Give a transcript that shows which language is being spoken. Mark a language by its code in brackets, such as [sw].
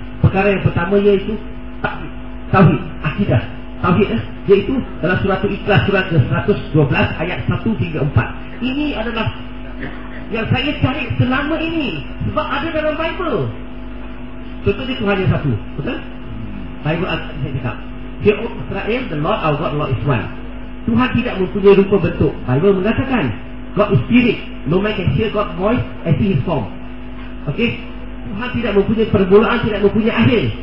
[ms] Perkara yang pertama iaitu tauhid, akidah. Tauhid iaitu dalam surah Al-Ikhlas surah ke-112 ayat 1 hingga 4. Ini adalah yang saya cari selama ini sebab ada dalam Bible. Contohnya Tuhan yang satu, betul? Bible saya cakap. [en] Ya Israel, the Lord our God, Lord is one. [ms] Tuhan tidak mempunyai rupa bentuk. [en] Bible mengatakan God is spirit. No man can hear God's voice and see his form. Okay? [ms] Tuhan tidak mempunyai permulaan, tidak mempunyai akhir.